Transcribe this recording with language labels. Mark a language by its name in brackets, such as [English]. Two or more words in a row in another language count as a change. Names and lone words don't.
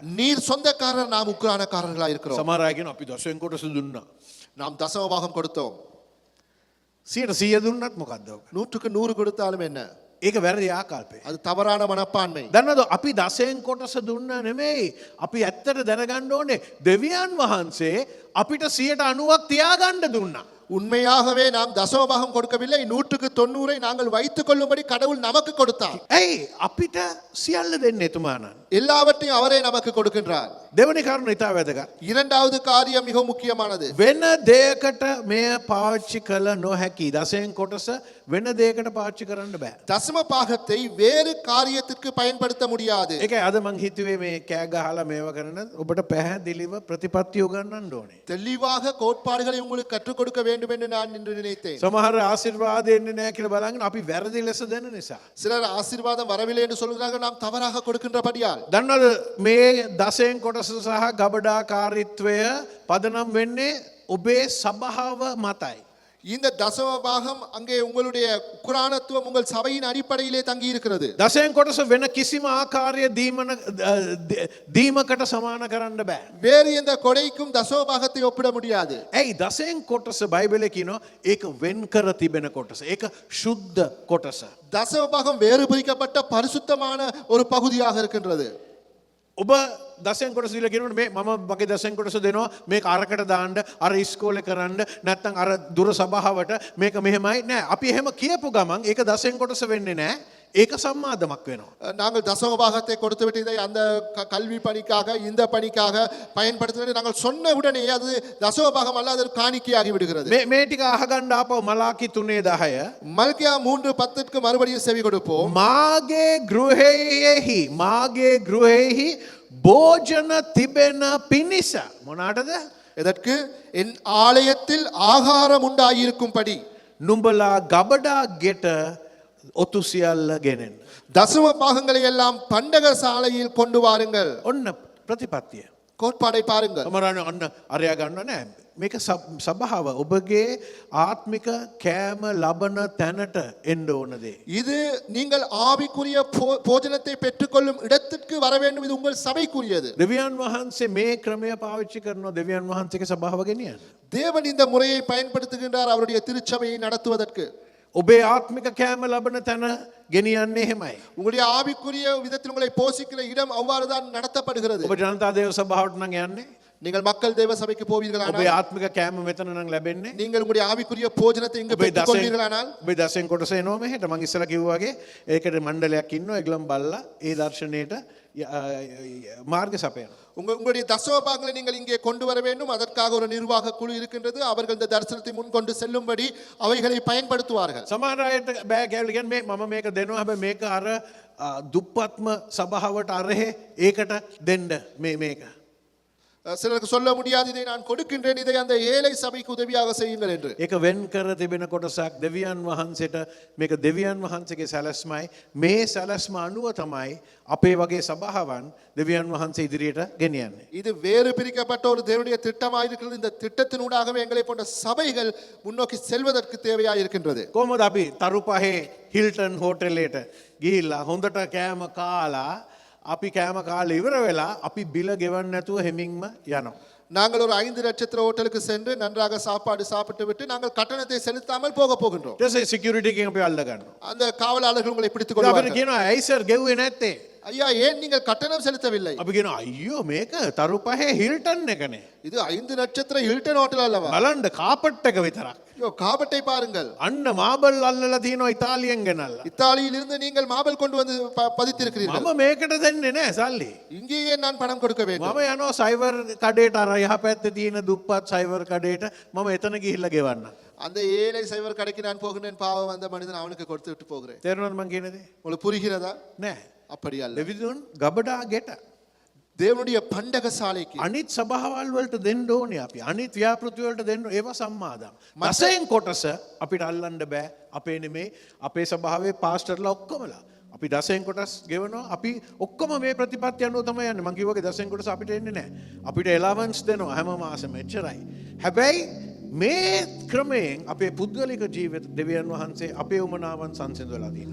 [Tamil] நீர் சொந்தக்காரர் நாம் உக்ரானக்காரர்களா இருக்கிறோம். [Sinhala] සමහර අය කියන අපි දසෙන් කොටස දුන්නා. [Tamil] நாம் தசமபாகம் கொடுத்தோம். [Sinhala] 100 දුන්නත් මොකද්ද ඔක? [Tamil] 100க்கு 100 கொடுத்தாலும் என்ன? [Sinhala] ඒක වැරදි ආකල්පය. [Tamil] அது தவறான மனப்பான்மை. [Sinhala] දන්නවද අපි දසෙන් කොටස දුන්නා නෙමෙයි. අපි ඇත්තට දැනගන්න ඕනේ දෙවියන් වහන්සේ අපිට 90ක් තියාගන්න දුන්නා. [Tamil] உண்மையாகவே நாம் தசமபாகம் கொடுக்கவில்லை 190 நாங்கள் வைத்துக் கொள்ளும்படி கடவுள் நமக்கு கொடுத்தார் [Sinhala] ඇයි අපිට සියල්ල දෙන්න එතුමානන්. [Tamil] எல்லாவற்றையும் அவரே நமக்கு கொடுக்கின்றார் [Sinhala] දෙවනි කරුණ ඉතා වැදගත්. [Tamil] இரண்டாவது காரியம் மிக முக்கியமானது [Sinhala] වෙන දෙයකට මෙය පාච්චි කළ නොහැකි දසයෙන් කොටස වෙන දෙයකට පාච්චි කරන්න බෑ. [Tamil] தசம பாகத்தை வேறு காரியத்திற்கு பயன்படுத்த முடியாது [Sinhala] ඒක අද මං හිතුවේ මේ කෑ ගහලා මේව කරන ඔබට පැහැදිලිව ප්‍රතිපත්ති උගන්වන්න ඕනේ. [Tamil] தெளிவாக கோட்பாடுகளை உங்களுக்கு கற்றுக் கொடுக்க வேண்டும் என்று நான் இன்று நினைத்தேன் [Sinhala] සමහර ආශිර්වාද එන්නේ නැහැ කියලා බලන්න අපි වැරදි ලෙස දෙන නිසා. [Tamil] சிலர் ஆசீர்வாதம் வரவில்லை என்று சொல்கிறார்கள் நாம் தவறாக கொடுக்கின்றபடியால் [Sinhala] දන්නවද මේ දසයෙන් කොටස සහ ගබඩාකාරීත්වය පදනම් වෙන්නේ ඔබේ සභාව මතයි. [Tamil] இந்த தசம பாகம் அங்கே உங்களுடைய குரானத்துவம் உங்கள் சபையின் அடிப்படையிலே தங்கி இருக்கிறது [Sinhala] දසයෙන් කොටස වෙන කිසිම ආකාරය දීමකට සමාන කරන්න බෑ. [Tamil] வேறு எந்த கொடைக்கும் தசம பாகத்தை ஒப்பிட முடியாது [Sinhala] ඇයි දසයෙන් කොටස බයිබලේ කියනවා ඒක වෙන් කර තිබෙන කොටස. ඒක ශුද්ධ කොටස. [Tamil] தசம பாகம் வேறு பிரிக்கப்பட்ட பரிசுத்தமான ஒரு பகுதியாக இருக்கின்றது [Sinhala] ඔබ දසයෙන් කොටස දීලා කියනකොට මේ මම මගේ දසයෙන් කොටස දෙනවා මේක අරකට දාන්න අර ඉස්කෝලේ කරන්න නැත්නම් අර දුර සභාවට මේක මෙහෙමයි නෑ අපි එහෙම කියපු ගමන් ඒක දසයෙන් කොටස වෙන්නේ නෑ ඒක සම්මාදමක් වෙනවා. [Tamil] நாங்கள் தசம பாகத்தை கொடுத்து விட்டு இதை அந்த கல்வி பணிக்காக இந்த பணிக்காக பயன்படுத்துவதை நாங்கள் சொன்ன உடனே அது தசம பாகம் அல்ல அது காணிக்கையாகி விடுகிறது [Sinhala] මේ ටික අහගන්න ආපහු මලාකි 3:10 [Tamil] மல்கியா 3:10க்கு மறுபடியும் செவி கொடுப்போம் [Sinhala] මාගේ ගෘහෙහි භෝජන තිබෙන පිණිස මොනාටද [Tamil] இதற்கு என் ஆலயத்தில் ஆகாரம் உண்டாயிருக்கும்படி [Sinhala] නුඹලා ගබඩා ගෙට ඔතු සියල්ල ගෙනෙන්න. [Tamil] தசம பாகங்களை எல்லாம் பண்டக சாலையில் கொண்டு வாருங்கள் [Sinhala] ඔන්න ප්‍රතිපත්තිය. [Tamil] கோட்பாடை பாருங்கள் [Sinhala] සමහරවල් ඔන්න අරයා ගන්න නෑ. මේක සභාව ඔබගේ ආත්මික කෑම ලබන තැනට එන්න ඕන දේ. [Tamil] இது நீங்கள் ஆவிக்குரிய போஜனத்தை பெற்றுக்கொள்ளும் இடத்திற்கு வர வேண்டும் இது உங்கள் சபைக்குரியது [Sinhala] දෙවියන් වහන්සේ මේ ක්‍රමය පාවිච්චි කරනවා දෙවියන් වහන්සේගේ සභාව ගෙනියන්න. [Tamil] தேவன் இந்த முறையை பயன்படுத்துகின்றார் அவருடைய திருச்சபையை நடத்துவதற்கு [Sinhala] ඔබේ ආත්මික කෑම ලබන තැන ගෙනියන්නේ එහෙමයි. [Tamil] உங்களுடைய ஆவிக்குரிய விதத்தில் உங்களை போஷிக்கிற இடம் அவ்வாறுதான் நடத்தப்படுகிறது [Sinhala] ඔබ ජනතා දේව සභාවට නම් යන්නේ. [Tamil] நீங்கள் மக்கள் தேவ சபைக்கு போவீர்களானால் [Sinhala] ඔබේ ආත්මික කෑම මෙතන නම් ලැබෙන්නේ. [Tamil] நீங்கள் உங்களுடைய ஆவிக்குரிய போஜனத்தை இங்கு பெற்றுக் கொள்வீர்களானால் [Sinhala] ඔබේ දසෙන් කොටස එනවා මෙහෙට. මම ඉස්සලා කිව්වා වගේ ඒකට මණ්ඩලයක් ඉන්නවා ඒගොල්ලන් බල්ලා ඒ දර්ශනයට මාර්ග සපයනවා. [Tamil] உங்களுடைய தசம பாகங்களை நீங்கள் இங்கே கொண்டு வர வேண்டும் அதற்காக ஒரு நிர்வாக குழு இருக்கின்றது அவர்கள் இந்த தரிசனத்தை முன் கொண்டு செல்லும்படி அவைகளை பயன்படுத்துவார்கள் [Sinhala] සමහර අයට බෑ කියලා කියන්නේ මම මේක දෙනවා හැබැයි මේක අර දුප්පත්ම සභාවට අරහෙ ඒකට දෙන්න මේක. [Tamil] சிலருக்கு சொல்ல முடியாது இதை நான் கொடுக்கின்றேன் இதை அந்த ஏழை சபைக்கு உதவியாக செய்யுங்கள் என்று [Sinhala] ඒක වෙන් කර තිබෙන කොටසක් දෙවියන් වහන්සේට මේක දෙවියන් වහන්සේගේ සැලැස්මයි මේ සැලැස්ම අනුව තමයි අපේ වගේ සභාවන් දෙවියන් වහන්සේ ඉදිරියට ගෙනියන්නේ. [Tamil] இது வேறு பிரிக்கப்பட்ட ஒரு தேவனுடைய திட்டமாக இருக்கிறது இந்த திட்டத்தினூடாகவே எங்களை போன்ற சபைகள் முன்னோக்கி செல்வதற்கு தேவையாக இருக்கின்றது [Sinhala] කොහොමද අපි තරුපහේ හිල්ටන් හෝටලේට ගිහිල්ලා හොඳට කෑම කාලා අපි කෑම කාලා ඉවර වෙලා අපි බිල ගෙවන්න නැතුව හැමින්ම යනවා. [Tamil] நாங்கள் ஒரு 5 நட்சத்திர ஹோட்டலுக்கு சென்று நன்றாக சாப்பாடு சாப்பிட்டு விட்டு நாங்கள் கட்டணத்தை செலுத்தாமல் போக போகின்றோம். [Sinhala] ඊට පස්සේ සිකියුරිටි එකෙන් අපි අල්ල ගන්නවා. [Tamil] அந்த காவலாளர்கள் உங்களை பிடித்துக் [Sinhala] අපිට [Tamil] கொள்வார்கள். [Sinhala] කියනවා ඇයි සර් ගෙව්වේ නැත්තේ? [Tamil] ஐயா ஏன் நீங்கள் கட்டணம் செலுத்தவில்லை? [Sinhala] අපි කියනවා අයියෝ මේක තරුපහේ හිල්ටන් එකනේ. [Tamil] இது 5 நட்சத்திர ஹில்டன் ஹோட்டல் அல்லவா? [Sinhala] බලන්න කාපට් එක විතරක්. [Tamil] ஐயோ காபட்டை பாருங்கள். [Sinhala] අන්න මාබල් අල්ලලා තියෙනවා ඉතාලියෙන් ගෙනල්ලා. [Tamil] இத்தாலியிலிருந்து நீங்கள் மாபல் கொண்டு வந்து பதித்திருக்கிறீர்கள். [Sinhala] මම මේකට දෙන්නේ නැහැ සල්ලි. [Tamil] இங்கேயே நான் பணம் கொடுக்க வேண்டும். [Sinhala] මම යනවා සයිවර් කඩේට අර යහපැත්තේ තියෙන දුප්පත් සයිවර් කඩේට මම එතන ගිහිල්ලා ගෙවන්න. [Tamil] அந்த ஏழை சைவர் கடைக்கு நான் போகின்றேன் பாவம் வந்த மனிதன் அவனுக்கு கொடுத்து விட்டு போகிறேன். [Sinhala] තේරුණාද මං කියන දේ? [Tamil] உங்களுக்கு புரிகிறதா? [Sinhala] නෑ. [Tamil] அப்படி அல்ல. [Sinhala] දෙවිදුන් ගබඩා ගෙට [Tamil] தேவனுடைய பண்டக சாலைக்கு [Sinhala] අනිත් සභාවල් වලට දෙන්න ඕනේ අපි. අනිත් ව්‍යාපෘති වලට දෙන්න ඒවා සම්මාදම්. දසයෙන් කොටස අපිට අල්ලන්න බෑ. අපේ නෙමේ අපේ සභාවේ පාස්ටර්ලා ඔක්කොමලා. අපි දසයෙන් කොටස් ගෙවනවා. අපි ඔක්කොම මේ ප්‍රතිපත්ති අනුව තමයි යන්නේ. මං කිව්වා වගේ දසයෙන් කොටස අපිට එන්නේ නැහැ. අපිට එලවන්ස් දෙනවා හැම මාසෙම එච්චරයි. හැබැයි මේ ක්‍රමයෙන් අපේ පුද්ගලික ජීවිත දෙවියන් වහන්සේ අපේ උමනාවන් සංසිඳවලා තියෙනවා.